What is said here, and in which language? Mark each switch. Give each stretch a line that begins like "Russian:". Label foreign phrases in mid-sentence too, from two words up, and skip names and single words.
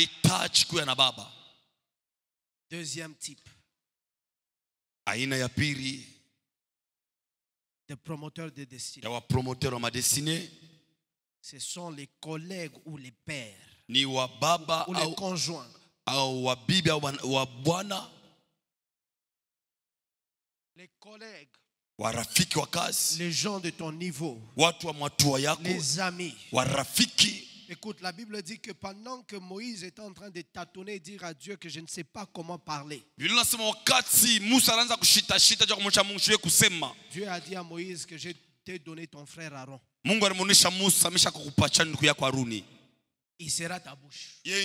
French: Deuxième type de promoteur de destinée, ce sont les collègues ou les pères ou les conjoints les collègues,
Swahili: warafiki wa kazi,
French: les gens de ton niveau,
Swahili: watu wa matua yako,
French: les amis,
Swahili: warafiki.
French: Écoute, la Bible dit que pendant que Moïse était en train de tâtonner et dire à Dieu que je ne sais pas comment parler, Dieu a dit à Moïse que je t'ai donné ton frère Aaron. Il sera ta bouche.